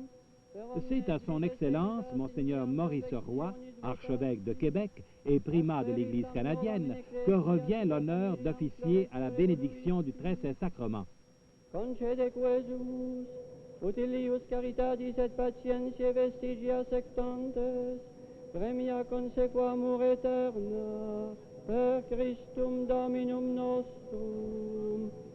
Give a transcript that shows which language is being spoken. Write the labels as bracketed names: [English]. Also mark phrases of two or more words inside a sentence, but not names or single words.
[French] C'est à son Excellence, Monseigneur Maurice Roy, archevêque de Québec et primat de l'Église canadienne, que revient l'honneur d'officier à la bénédiction du très saint sacrement. [Latin] Concede quesumus, utilius caritatis et patientiae vestigia sectantes, premia consequamur aeterna, per Christum Dominum nostrum.